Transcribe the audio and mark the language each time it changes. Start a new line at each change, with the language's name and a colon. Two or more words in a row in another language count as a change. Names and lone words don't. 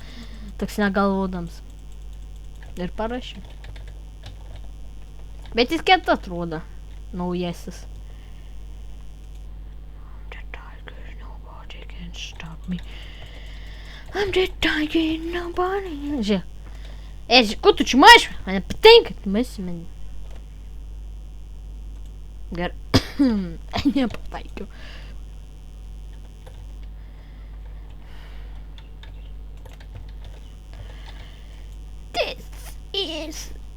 Lithuanian: Toks negalvodams. Ir parašėm. Bet jis kieta atrodo. Naujasis.
English: I'm the tiger, nobody can stop me. I'm the tiger, nobody...
Lithuanian: Žiūrėk. Ko tu čia mašvi? Mane patinka, tu masi mane. Gerai. Nepataikiau.
English: This is...